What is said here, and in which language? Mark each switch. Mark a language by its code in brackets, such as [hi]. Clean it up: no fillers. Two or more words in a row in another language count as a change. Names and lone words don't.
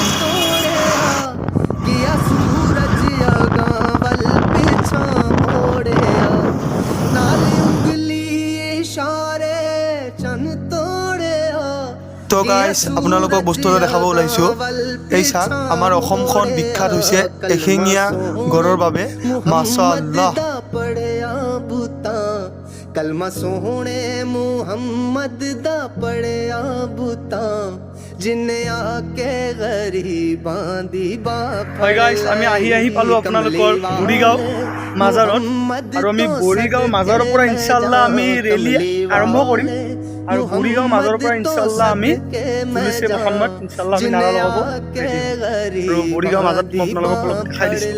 [as] তো গাইজ, আপোনালোকক বস্তু এটা দেখাব ওলাইছোঁ। এই চাওক, আমাৰ অসমখন বিখ্যাত হৈছে এশিঙীয়া গড়ৰ বাবে। মাশাআল্লাহ। [pa] ਕਲਮਾ ਸੋਹਣੇ ਮੁਹੰਮਦ ਦਾ ਪੜ੍ਹਿਆ ਬੂਟਾ ਜਿਨ੍ਹਾਂ ਆਕੇ ਗਰੀਬਾਂ ਦੀ ਬਾਂਹ। [as] হয় গাইজ, আমি আহি পালোঁ আপোনালোকৰ বুঢ়ীগাঁও মাজাৰত। আৰু আমি বুঢ়ীগাঁও মাজাৰৰ পৰা ইনশাআল্লাহ আমি ৰেলী আৰম্ভ কৰিম। আৰু বুঢ়ীগাঁও মাজাৰৰ পৰা ইনশাআল্লাহ আমি পুলিচে মোহাম্মদ ইনশাআল্লাহ আমি নাৰা লগাব। আৰু বুঢ়ীগাঁও মাজাৰটো মই আপোনালোকক অলপ দেখাই দিছোঁ।